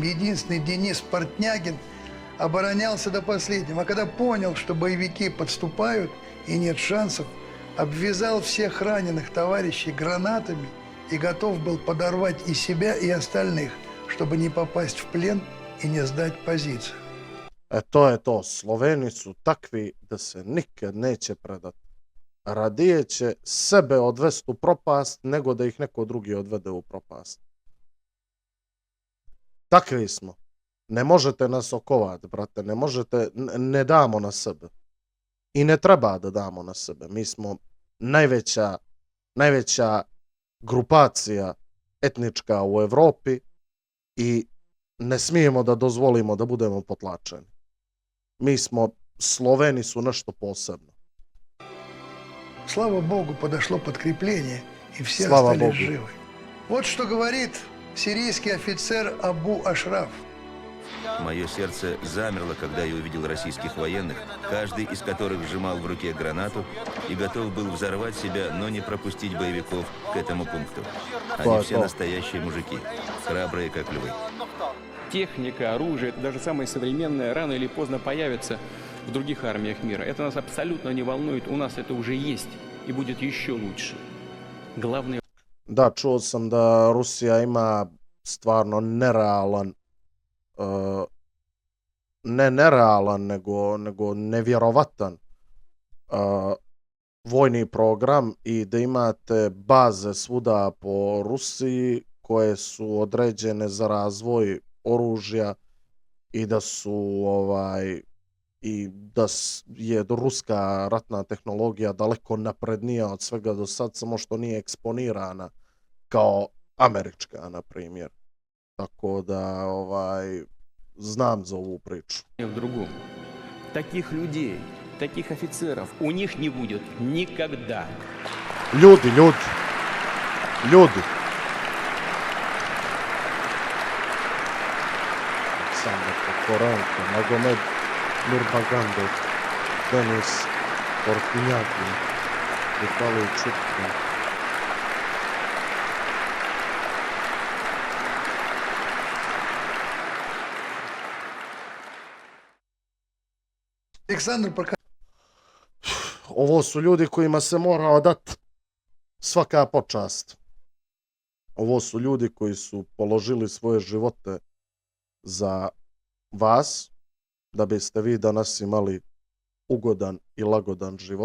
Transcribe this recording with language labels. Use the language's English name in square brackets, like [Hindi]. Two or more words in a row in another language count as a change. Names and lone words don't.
[Russian] Единственный Денис Портнягин оборонялся до последнего. А когда понял, что боевики подступают и нет шансов, обвязал всех раненых товарищей гранатами и готов был подорвать и себя, и остальных, чтобы не попасть в плен и не сдать позицию. [Serbian] To je to. Sloveni su takvi da se nikad neće predati. Radije će sebe odvesti u propast nego da ih neko drugi odvede u propast. Takvi smo. Ne možete nas okovati, brate. Ne možete, ne damo na sebe. I ne treba da damo na sebe. Mi smo najveća grupacija etnička u Evropi i ne smijemo da dozvolimo da budemo potlačeni. Mi smo, Sloveni su nešto posebno. [Russian] Слава Богу, подошло подкрепление, и все остались живы. Вот что говорит сирийский офицер Абу Ашраф. Мое сердце замерло, когда я увидел российских военных, каждый из которых сжимал в руке гранату и готов был взорвать себя, но не пропустить боевиков к этому пункту. Они все настоящие мужики, храбрые как львы. Техника, оружие, это даже самое современное, рано или поздно появится в других армиях мира. Это нас абсолютно не волнует, у нас это уже есть и будет еще лучше. главный [Serbian] Da, čuo sam da Rusija ima stvarno nerealan, ne nerealan, nego nevjerovatan vojni program i da imate baze svuda po Rusiji koje su određene za razvoj oružja i da su je ruska ratna tehnologija daleko naprednija od svega do sad, samo što nije eksponirana kao američka, na primjer. Tako da znam za ovu priču. [Russian] в другом. Таких людей, таких офицеров у них не будет никогда. [Serbian] Ljudi. Aleksandar Kokorenko, Magomed Nurmagomedov, Denis Korpinjakin, Vitali Čupkin. [Russian] Александр пока [Serbian] Ovo su ljudi kojima se mora odati svaka počast. Ovo su ljudi koji su položili svoje živote za vas, da biste vi danas imali ugodan i lagodan život.